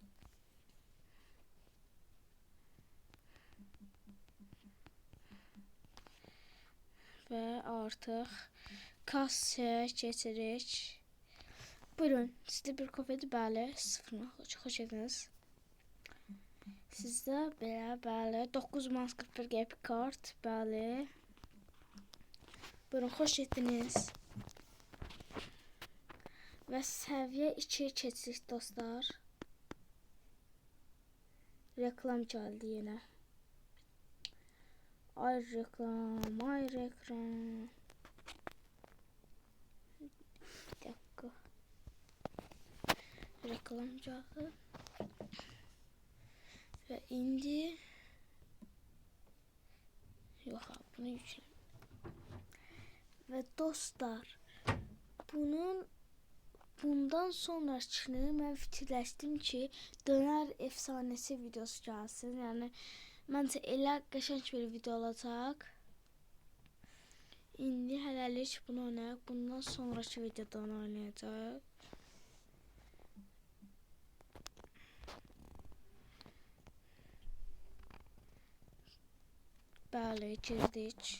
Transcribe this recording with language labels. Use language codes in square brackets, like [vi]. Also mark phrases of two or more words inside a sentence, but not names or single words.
[az] Və artıq kassaya keçirik. Buyurun, sizdə bir kofedir, bəli. Sıfırına xoş geldiniz. Sizdə belə, bəli. 9 manat 41 qəpik kart, bəli. Buyurun, xoş getdiniz. [tr] Ve seviye 2'ye keçdik dostlar. Reklam geldi yine. Ay reklam, ay reklam. Bir dakika. Reklam geldi. Ve indi. Yok abi, bunu yükle. [az] Ve dostlar, bundan sonrakini mən fikirləşdim ki, [tr] döner efsanesi videosu [az] gəlsin. Yəni məncə elə qəşəng bir video olacaq. İndi hələlik bunu oynayaq. Bundan sonraki videoda onu oynayacaq. Bəli, girdik.